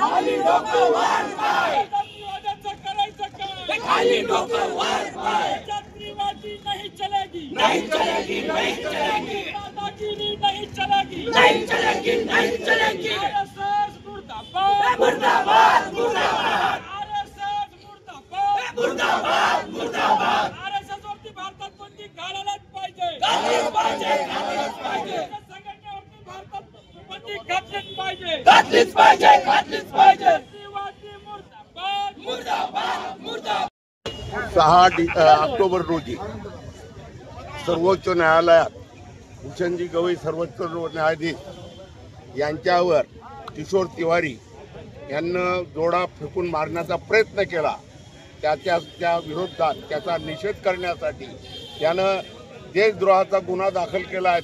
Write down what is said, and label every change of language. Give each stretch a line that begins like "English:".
Marathi: खाली डोकं वर पाय, जातीवादाचं करायचं काय? खाली डोकं वर पाय,
Hindi: जातीवादी नहीं चलेगी, नहीं चलेगी, नहीं चलेगी, दादागिरी नहीं चलेगी, नहीं चलेगी, नहीं चलेगी।
Marathi: आरएसएस मुर्दाबाद, मुर्दाबाद, मुर्दाबाद, आरएसएस मुर्दाबाद, मुर्दाबाद, मुर्दाबाद, आरएसएस वरती भारतात बंदी घालायलाच पाहिजे, घालायलाच पाहिजे, घालायलाच पाहिजे, संघटनेवरती भारतात बंदी घातलीच पाहिजे, घातलीच पाहिजे, घातलीच पाहिजे। जातीवादी मुर्दाबाद, मुर्दाबाद, मुर्दाबाद। 6 ऑक्टोबर रोजी सर्वोच्च न्यायालयात भूषणजी गवई सर्वोच्च न्यायाधीश यांच्यावर किशोर तिवारी यांना जोडा फेकून मारण्याचा प्रयत्न केला। त्या विरोधात त्याचा निषेध करण्यासाठी त्यानं देशद्रोहाचा गुन्हा दाखल केला आहे।